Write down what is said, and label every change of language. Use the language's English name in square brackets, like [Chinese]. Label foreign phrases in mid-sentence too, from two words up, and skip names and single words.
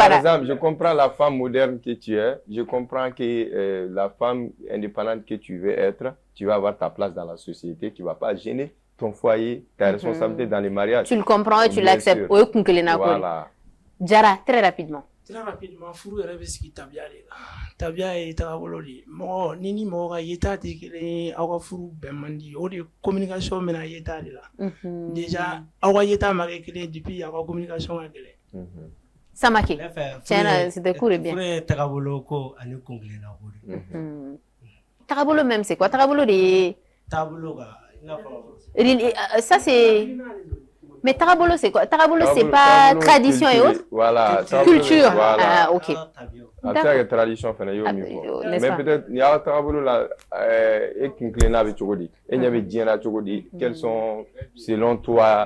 [French] Par exemple, je comprends la femme moderne que tu es. Je comprends que la femme indépendante que tu veux être, tu vas avoir ta place dans la société, tu ne vas pas gêner ton foyer, ta responsabilité dans les mariages. Tu le comprends et tu l'acceptes. Voilà. Jara, très rapidement. Très rapidement, [Bambara] furu yɛrɛ bɛ sigi tabiya de la. Tabiya ye tagabolo de ye. Mɔgɔ ni mɔgɔ ka yeta tɛ kelen ye, aw ka furu bɛn man di. O de communication bɛna yeta de la. Déjà aw ka yeta ma kɛ kelen depuis aw ka communication ka gɛlɛn. Samake. [French] Tiens, c'était cool et bien. [Bambara] Furu ye tagabolo ko ani kunkilenna ko de. [French] Tagabolo même c'est quoi? [Bambara] Tagabolo de. Tagabolo ka i n'a fɔ. [French] Ça c'est. Mais Tarabolo, c'est quoi? Tarabolo, c'est pas tradition et autres? Voilà. Culture. Voilà. Ah, ok. C'est tradition, mais peut-être, il y a Tarabolo là, et Kinklena avec Chogodi. Et il y avait Diana Chogodi. Quels sont, selon toi?